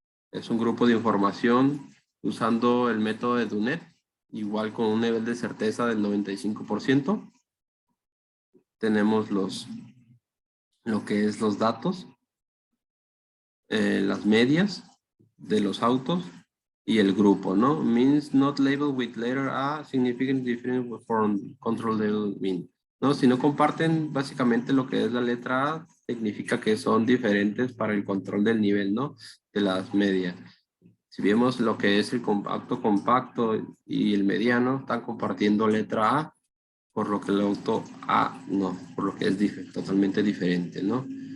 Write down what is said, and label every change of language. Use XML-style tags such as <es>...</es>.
<es>Es un grupo de información usando el método de Do-Net, igual con un nivel de certeza del 95%. Tenemos lo que es los datos, las medias de los autos y el grupo, ¿no?</es> <en>Means not labeled with letter A, significant difference from control level mean.</en> <es>¿No? Si no comparten básicamente lo que es la letra A, significa que son diferentes para el control del nivel, ¿no? De las medias. Si vemos lo que es el compacto y el mediano, están compartiendo letra A, por lo que el auto A no, por lo que es totalmente diferente, ¿no?</es>